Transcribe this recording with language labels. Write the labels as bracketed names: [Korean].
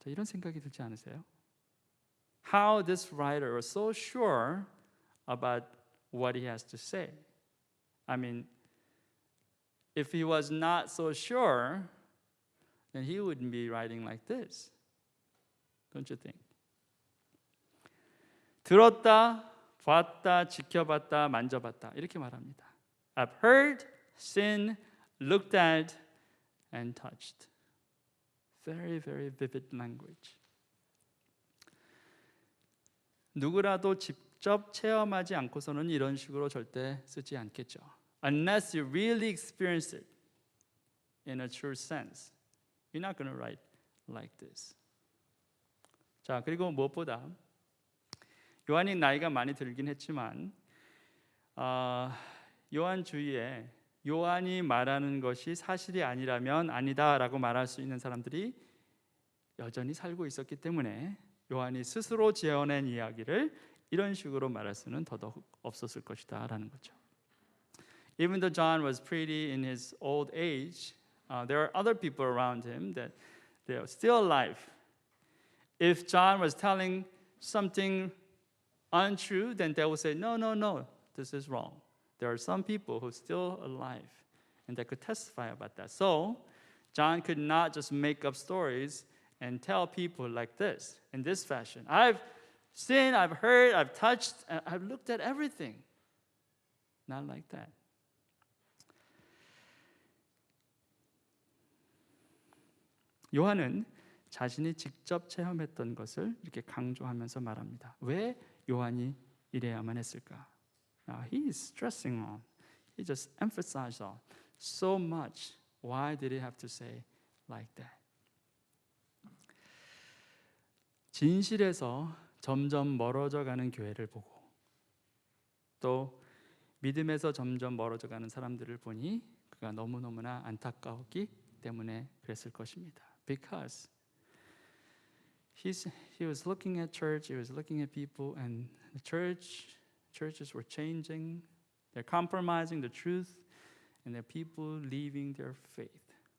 [Korean] 이런 생각이 들지 않으세요? [English] How this writer was so sure about what he has to say. I mean, if he was not so sure, then he wouldn't be writing like this. Don't you think? [Korean] 들었다, 봤다, 지켜봤다, 만져봤다 이렇게 말합니다. [English] I've heard, seen, looked at, and touched. Very, very vivid language. [Korean] 누구라도 직접 체험하지 않고서는 이런 식으로 절대 쓰지 않겠죠. [English] Unless you really experience it in a true sense, you're not going to write like this. [Korean] 자, 그리고 무엇보다 요한이 나이가 많이 들긴 했지만 요한 주위에 요한이 말하는 것이 사실이 아니라면 아니다라고 말할 수 있는 사람들이 여전히 살고 있었기 때문에 요한이 스스로 지어낸 이야기를 이런 식으로 말할 수는 더더욱 없었을 것이다라는 거죠. [English] Even though John was pretty in his old age, there are other people around him that they are still alive. If John was telling something untrue, then they will say, no, this is wrong. There are some people who are still alive and that could testify about that. So John could not just make up stories and tell people like this, in this fashion. I've seen, I've heard, I've touched, I've looked at everything. Not like that. [Korean] 요한은 자신이 직접 체험했던 것을 이렇게 강조하면서 말합니다. 왜 요한이 이래야만 했을까? [English] He is stressing on. He just emphasized on so much. Why did he have to say like that? [Korean] 진실에서 점점 멀어져 가는 교회를 보고 또 믿음에서 점점 멀어져 가는 사람들을 보니 그가 너무너무나 안타까웠기 때문에 그랬을 것입니다. [English] Because he was looking at church, he was looking at people, and the churches were changing, they're compromising the truth, and there are people leaving their faith.